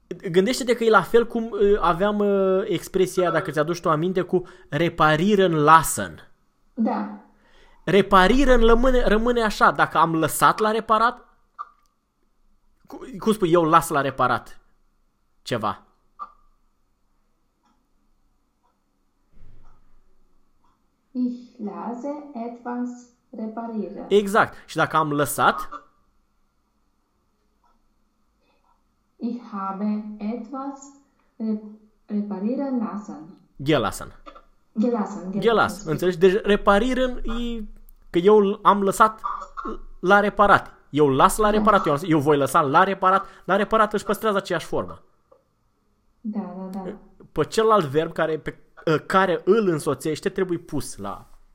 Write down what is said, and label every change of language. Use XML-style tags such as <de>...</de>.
<ro>Gândește-te că e la fel cum aveam expresia aia, dacă ți-aduci tu aminte, cu reparieren lassen. Da. Reparieren rămâne așa. Dacă am lăsat la reparat, cum spui, eu las la reparat ceva?</ro> <de>Ich lasse etwas reparieren.</de> <ro>Exact. Și dacă am lăsat,</ro> <de>Ich habe etwas reparieren lassen. gelassen. Gelassen, gelassen, Gelas.</de> <ro>scuze. Înțelegi? Deci reparieren că eu am lăsat la reparat. Eu las la Da. reparat. Eu voi lăsa la reparat. La reparat își păstrează aceeași formă. Da. Pe celălalt verb care îl însoțește trebuie pus la.</ro>